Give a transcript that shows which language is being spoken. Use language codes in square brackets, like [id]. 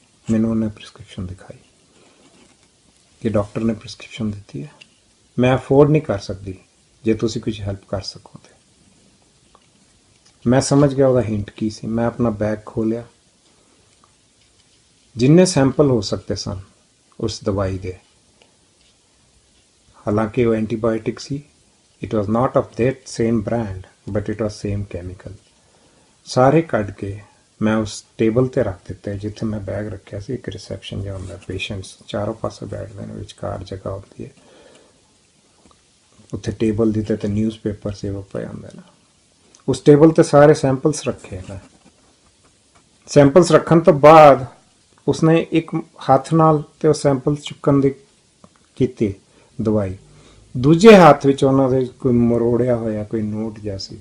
[pa] ਮੈਨੂੰ ਉਹਨੇ ਪ੍ਰਿਸਕ੍ਰਿਪਸ਼ਨ ਦਿਖਾਈ ਕਿ ਡਾਕਟਰ ਨੇ ਪ੍ਰਿਸਕ੍ਰਿਪਸ਼ਨ ਦਿੱਤੀ ਹੈ, ਮੈਂ ਅਫੋਰਡ ਨਹੀਂ ਕਰ ਸਕਦੀ, ਜੇ ਤੁਸੀਂ ਕੁਝ ਹੈਲਪ ਕਰ ਸਕੋ ਤੇ। ਮੈਂ ਸਮਝ ਗਿਆ ਉਹਦਾ ਹਿੰਟ ਕੀ ਸੀ। ਮੈਂ ਆਪਣਾ ਬੈਗ ਖੋਲ੍ਹਿਆ, ਜਿੰਨੇ ਸੈਂਪਲ ਹੋ ਸਕਦੇ ਸਨ ਉਸ ਦਵਾਈ ਦੇ, ਹਾਲਾਂਕਿ ਉਹ antibiotic ਸੀ, [en] It was not of that same brand but it was same chemical। [pa] ਸਾਰੇ ਕੱਢ ਕੇ ਮੈਂ ਉਸ ਟੇਬਲ ਤੇ ਰੱਖ ਦਿੱਤੇ ਜਿੱਥੇ ਮੈਂ ਬੈਗ ਰੱਖਿਆ ਸੀ। ਇੱਕ ਰਿਸੈਪਸ਼ਨ ਜਿਹਾ ਹੁੰਦਾ, ਪੇਸ਼ੈਂਟਸ ਚਾਰੋਂ ਪਾਸੇ ਬੈਠਦੇ ਨੇ, ਵਿਚਕਾਰ ਜਗ੍ਹਾ ਹੁੰਦੀ ਹੈ, ਉੱਥੇ ਟੇਬਲ ਦੀ ਤੇ ਨਿਊਜ਼ਪੇਪਰ ਸੇਵ ਪਏ ਹੁੰਦੇ ਨੇ। ਉਸ ਟੇਬਲ ਤੇ ਸਾਰੇ ਸੈਂਪਲਸ ਰੱਖੇ ਨੇ। ਸੈਂਪਲਸ ਰੱਖਣ ਤੋਂ ਬਾਅਦ ਉਸਨੇ ਇੱਕ ਹੱਥ ਨਾਲ ਤੇ ਉਹ ਸੈਂਪਲ ਚੁੱਕਣ ਦੀ ਕੀਤੀ ਦਵਾਈ, ਦੂਜੇ ਹੱਥ ਵਿੱਚ ਉਹਨਾਂ ਦੇ ਕੋਈ ਮਰੋੜਿਆ ਹੋਇਆ ਕੋਈ ਨੋਟ ਜਿਹਾ ਸੀ।